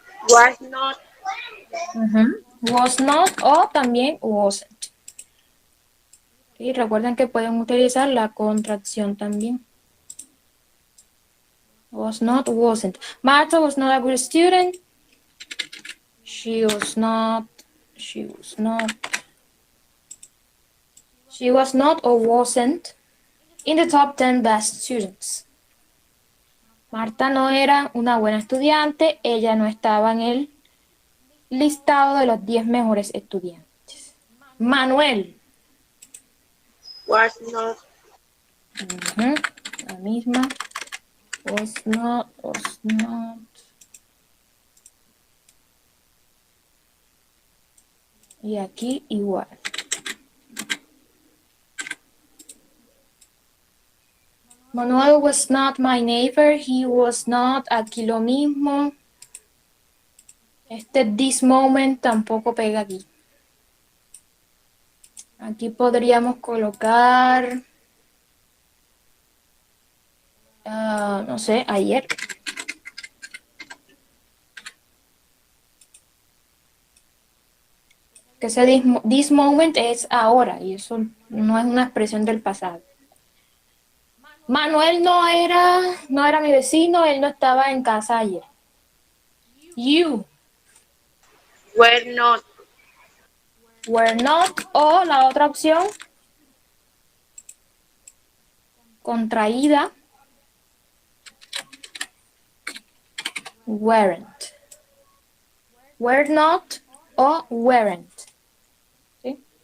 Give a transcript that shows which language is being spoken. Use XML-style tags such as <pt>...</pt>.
<en>Was not. Ujú. Was not o también wasn't.</en> <es>Y recuerden que pueden utilizar la contracción también.</es> <en>Was not, wasn't. Martha was not a good student. She was not, she was not, she was not or wasn't in the top 10 best students.</en> <es>Marta no era una buena estudiante, ella no estaba en el listado de los 10 mejores estudiantes. Manuel.</es> <en>Was not. Ujú,</en> <es>la misma.</es> <en>Was not, was not.</en> <es>Y aquí igual.</es> <en>Manuel was not my neighbor, he was not,</en> <es>aquí lo mismo.</es> <en>This moment</en> <es>tampoco pega aquí. Aquí podríamos colocar, no sé, ayer. Que ese</es> <en>this moment</en> <es>es ahora y eso no es una expresión del pasado. Manuel no era mi vecino, él no estaba en casa ayer.</es> <en>You Were not. were not,</en> <es>o la otra opción, contraída, weren't.</es> <en>Were not o weren't. ¿Sí?</en>